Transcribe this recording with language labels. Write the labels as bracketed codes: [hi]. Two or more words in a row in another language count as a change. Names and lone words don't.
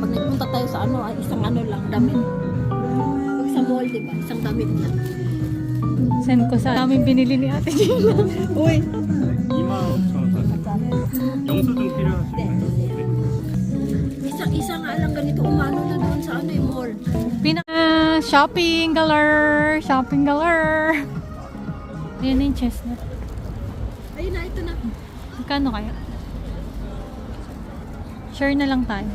[tl] Pag nagpunta tayo sa ano, ay isang ano lang, damit. Pag sa mall, diba? Isang damit lang. Send ko sa aming binili ni Ate Gina. Uy! [ko] 2만 5천 원 영수증 필요하시면 [tl] Isa nga lang ganito, umano na doon sa ano, mall. [en] Shopping galore! Shopping galore! [tl] Ayan na yung chestnut. Ayun na, ito na. Magkano kaya? Share na lang tayo.